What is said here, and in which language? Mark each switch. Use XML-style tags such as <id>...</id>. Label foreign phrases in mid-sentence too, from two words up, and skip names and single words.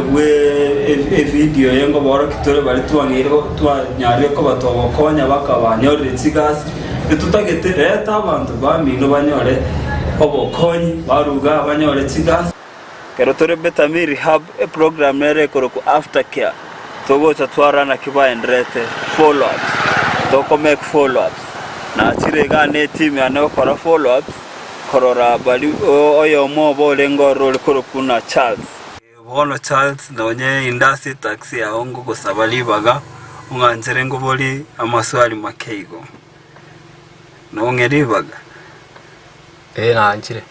<guz>bwe video yengo boro kitore bali twangirego twanyarye ko batobokonya bakabanyorere tsigasi tutagete leta abantu bamino banyore obokonyi baruga banyore tsigasi kero tore Betamiri hub program nere koroko aftercare togo tatwarana kibaendrete</guz> <en>follow ups</en> <guz>toko</guz> <en>make follow ups</en> <guz>na chirega ne team yana kora follow ups korora bali oyo mobo lengo role korokuna Charles bono Charles nonye industry taxi ya ongo gosabali baga unganzere ngo boli amaswali makeigo nongeri baga nanjire</guz>